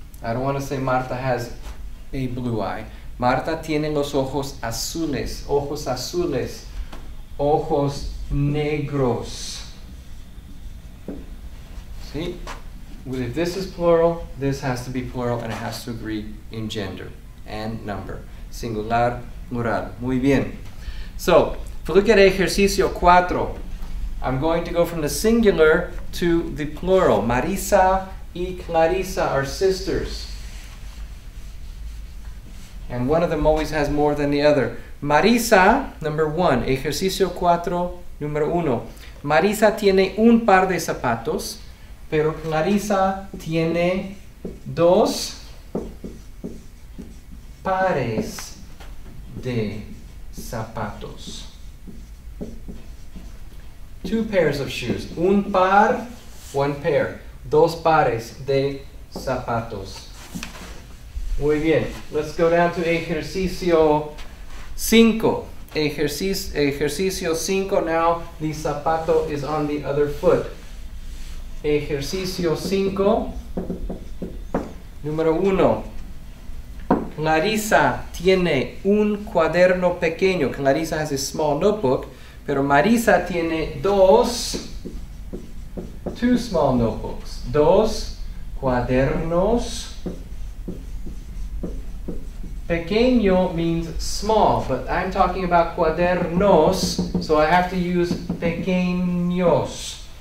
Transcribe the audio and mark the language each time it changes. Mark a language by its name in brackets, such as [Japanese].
[English] I don't want to say Marta has a blue eye. [Spanish] Marta tiene los ojos azules. Ojos azules. Ojos negros. [English] See? If this is plural, this has to be plural and it has to agree in gender and number. Singular, plural. [Spanish] Muy bien. [English] So, Look at ejercicio 4. I'm going to go from the singular to the plural. Marisa y Clarisa are sisters. And one of them always has more than the other. Marisa, number 1. Ejercicio 4, número 1. [Spanish] Marisa tiene un par de zapatos, pero Clarisa tiene 2 pares de zapatos. [English] 2 pairs of shoes. [Spanish] Un par, [English] 1 pair. [Spanish] 2 pares de zapatos. Muy bien. [English] Let's go down to ejercicio 5. [Spanish] Ejercicio 5. [English] Now the zapato is on the other foot. [Spanish] Ejercicio 5. Número 1. Clarisa tiene un cuaderno pequeño. [English] Clarisa has a small notebook. [Spanish] Pero Marisa tiene 2 [English] small notebooks. [Spanish] 2 cuadernos. [English] Pequeño means small, but I'm talking about cuadernos, so I have to use pequeños.